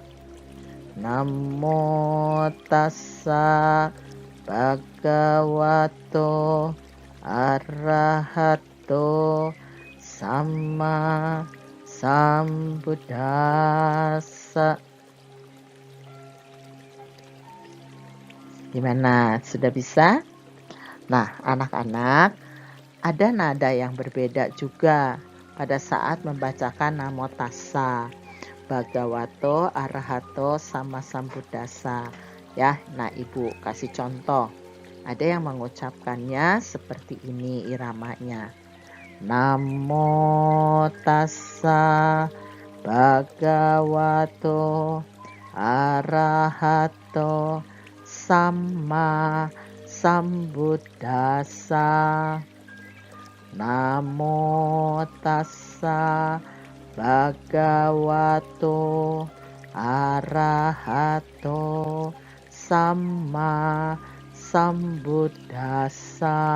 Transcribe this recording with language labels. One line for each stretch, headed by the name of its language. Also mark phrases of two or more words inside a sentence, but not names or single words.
Pali: Namo tassa bhagavato arahato sama sambuddhassa.
Indonesian: Gimana? Sudah bisa? Nah, anak-anak, Ada nada yang berbeda juga pada saat membacakan
Pali: Namo Tassa, Bhagavato, Arahato, sama Sambuddhasa.
Indonesian: Ya, nah Ibu kasih contoh. Ada yang mengucapkannya seperti ini iramanya.
Pali: Namo Tassa Bhagavato Arahato Sama Sambuddhasa. Namo Tassa Bhagavato Arahato Sama Sambuddhasa.